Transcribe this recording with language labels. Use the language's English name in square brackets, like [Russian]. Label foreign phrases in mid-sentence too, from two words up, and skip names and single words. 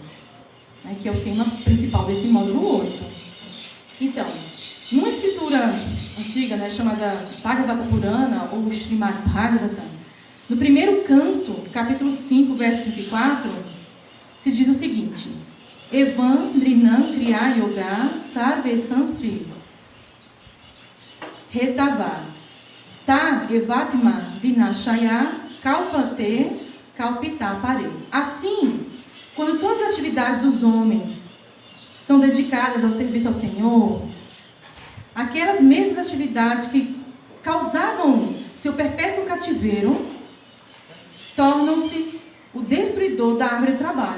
[Portuguese] Que é o tema principal desse módulo 8. Então, numa escritura antiga, né, chamada Bhagavata Purana, ou Srimad Bhagavatam, no primeiro canto, capítulo 5, verso 34, se diz o seguinte: [Sanskrit] Evam Nrinam Kriya Yoga Sarve Sanstri Retava Ta Evatma Vinashaya Kalpate Kalpita Pare. [Portuguese] Assim, quando todas as atividades dos homens são dedicadas ao serviço ao Senhor, aquelas mesmas atividades que causavam seu perpétuo cativeiro tornam-se o destruidor da árvore do trabalho.